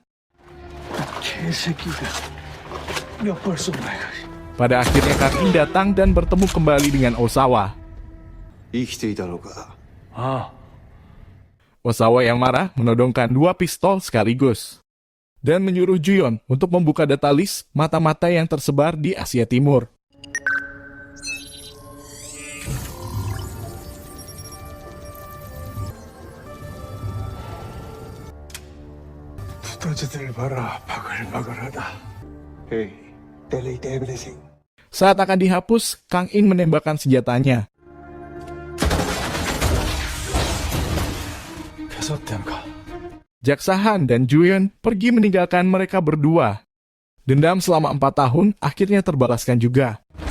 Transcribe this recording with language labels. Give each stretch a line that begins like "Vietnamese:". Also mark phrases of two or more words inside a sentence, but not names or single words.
Korean: 개새끼가 몇 발 쏜다 이거.
Indonesian: Pada akhirnya Kang In datang dan bertemu kembali dengan Osawa.
Japanese: 生きていたのか。 아,
Indonesian: Osawa yang marah menodongkan 2 pistol sekaligus. Dan menyuruh Ju-yeon untuk membuka data list mata-mata yang tersebar di Asia Timur.
Korean: 두더지들 봐라, 바글바글하다.
English: Hey, delete everything.
Indonesian: Saat akan dihapus, Kang In menembakkan senjatanya.
Korean: 계속된가?
Indonesian: Jaksa Han dan Ju-yeon pergi meninggalkan mereka berdua. Dendam selama 4 tahun akhirnya terbalaskan juga.